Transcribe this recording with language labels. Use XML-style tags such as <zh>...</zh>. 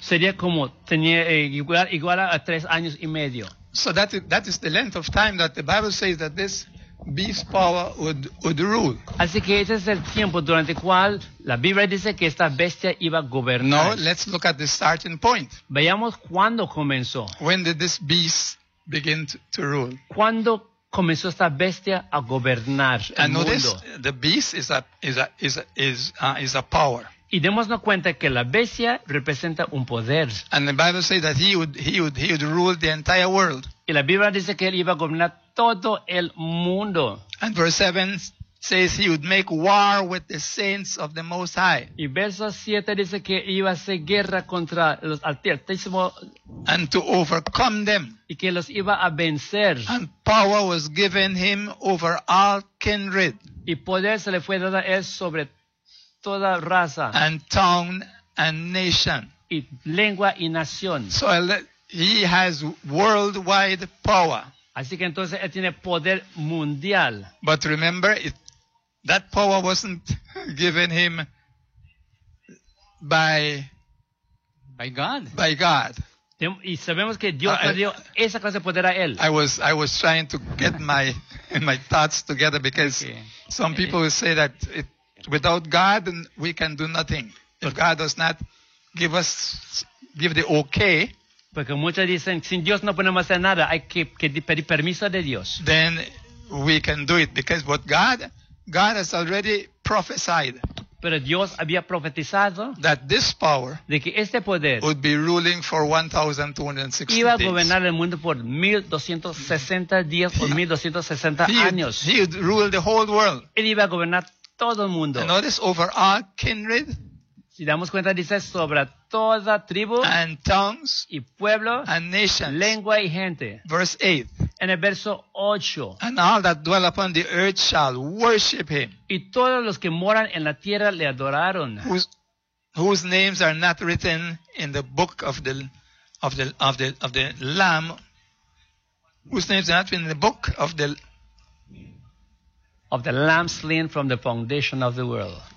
<es>Sería como tenía igual a 3 años y medio.</es> <en>So that is the length of time that the Bible says that this beast power would rule.</en> <es>Así que ese es el tiempo durante el cual la Biblia dice que esta bestia iba a gobernar.</es> <en>No, let's look at the starting point.</en> <es>Veamos cuándo comenzó.</es> <en>When did this beast begin to rule?</en> <es>¿Cuándo comenzó esta bestia a gobernar el</es> <en>and</en> <es>mundo?</es> <en>The beast is a power.</en> <es>Y démonos cuenta que la bestia representa un poder.</es> <en>And the Bible says that he would rule the entire world.</en> <es>Y la Biblia dice que él iba a gobernar todo el mundo.</es> <en>And verse 7 says he would make war with the saints of the Most High.</en> <es>Y verso 7 dice que iba a hacer guerra contra los altísimos.</es> <en>And to overcome them.</en> <es>Y que los iba a vencer.</es> <en>And power was given him over all kindred.</en> <es>Y poder se le fue dado a él sobre toda raza.</es> <en>And tongue and nation.</en> <es>Y lengua y nación.</es> <en>So he has worldwide power.</en> <es>Así que entonces él tiene poder mundial.</es> <en>But remember, that power wasn't given him by God.</en> <es>Y sabemos que Dios le dio esa clase de poder a él.</es> <en>I was trying to get my thoughts together because okay. Some people will say that without God we can do nothing. If God does not give the okay.</en> <es>Porque muchos dicen, sin Dios no podemos hacer nada, hay que pedir permiso de Dios.</es> <en>Then we can do it, because what God has already prophesied.</en> <es>Pero Dios había profetizado</es> <en>that this power</en> <es>de que este poder</es> <en>would be ruling for 1,260 days.</en> <es>Iba a gobernar el mundo por 1,260 días o 1,260 años.</es> <en>He would rule the whole world.</en> <es>Él iba a gobernar todo el mundo.</es> <en>And notice over our kindred.</en> <es>Si damos cuenta, dice sobre toda tribu</es> <en>and tongues,</en> <es>y pueblo,</es> <en>and nations,</en> <es>lengua y gente.</es> <en>Verse 8.</en> <es>En el verso 8.</es> <en>And all that dwell upon the earth shall worship him.</en> <es>Y todos los que moran en la tierra le adoraron.</es> <en>Whose names are not written in the book of the Lamb. Whose names are not written in the book of the Lamb slain from the foundation of the world.</en>